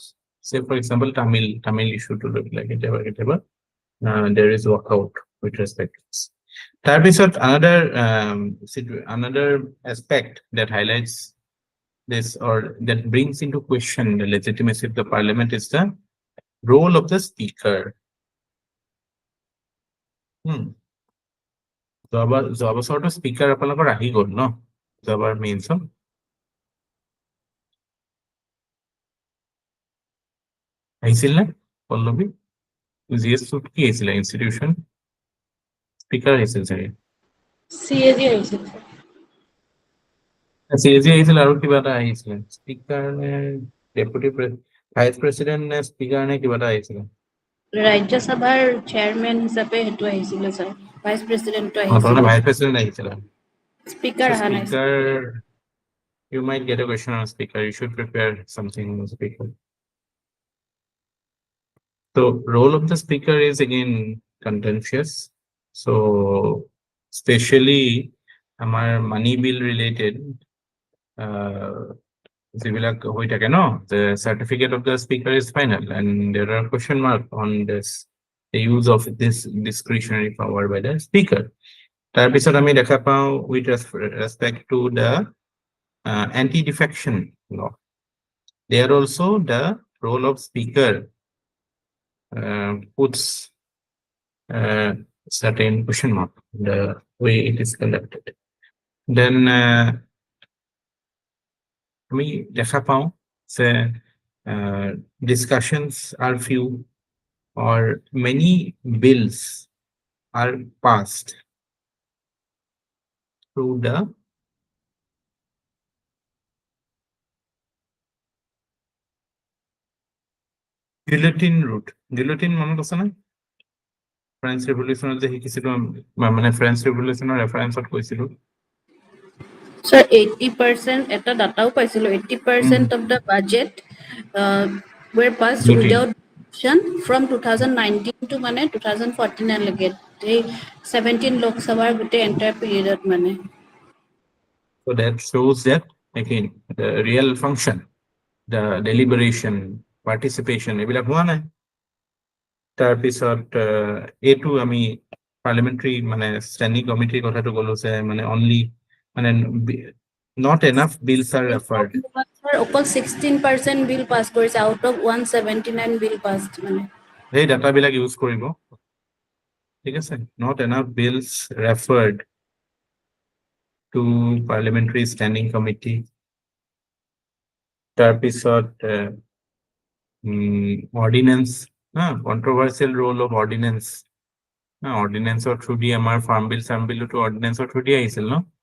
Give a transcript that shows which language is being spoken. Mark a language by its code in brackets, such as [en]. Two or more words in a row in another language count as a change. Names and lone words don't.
[en] Say, for example, Tamil issue to look like whatever. There is walkout with respect to this. তাৰপিছত another aspect that highlights this or that brings into question the legitimacy of the parliament is the role of the speaker. [as] যোৱা বছৰটো স্পীকাৰ আপোনালোকৰ আহি গ'ল ন, যোৱাবাৰ মেইনছত আহিছিল নে পল্লৱী? জিএছটোত কি আহিছিলে ইনষ্টিটিউচন? স্পীকাৰ আহিছিল চাগে। CAG আহিছিল। CAG আহিছিল আৰু কিবা এটা আহিছিলে, স্পীকাৰ নে [en] deputy vice president [as] নে স্পীকাৰ নে কিবা এটা আহিছিলে। ৰাজ্যসভাৰ চেয়াৰমেন হিচাপে সেইটো আহিছিলে ছাৰ, [en] vice president [as] আহিছিলে। [en] vice president [as] আহিছিলে। স্পীকাৰ অহা নাই। [en] Speaker, you might get a question on speaker. You should prepare something on speaker. So role of the speaker is again contentious. So especially our money bill related, the certificate of the speaker is final and there are question mark on this, the use of this discretionary power by the speaker. [as] তাৰপিছত আমি দেখা পাওঁ [en] with respect to the anti-defection law. There also the role of speaker puts certain question mark the way it is conducted. Then we [as] দেখা পাওঁ [en] say discussions are few or many bills are passed through the guillotine route. [as] Guillotine মনত আছে না? ফ্ৰেঞ্চ ৰেভলিউচনত যে শিকিছিলো, মানে ফ্ৰেঞ্চ ৰেভলিউচনৰ ৰেফাৰেন্সত কৈছিলো। Sir, 80% এটা ডাটাও পাইছিলো, 80% [en] of the budget were passed without discussion from 2019 to [as] মানে 2014 লৈকে, এই 17 লোকসভাৰ গোটেই [en] entire period [as] মানে। [en] So that shows that again the real function, the deliberation, participation [as] এইবিলাক হোৱা নাই। তাৰপিছত এইটো আমি পাৰ্লিমেণ্টাৰী মানে [en] standing committee [as] কথাটো ক'লো যে মানে অনলি মানে [en] not enough bills are referred. [as] অকল 16% বিল পাছ কৰিছে [en] out of [as] 179 বিল পাছ মানে। সেই ডাটাবিলাক ইউজ কৰিব, ঠিক আছে। [en] not enough bills referred to parliamentary standing committee. তাৰপিছত ordinance, controversial role of ordinance. Ordinance through the আমাৰ farm bill to ordinance through the [as] আহিছিল ন?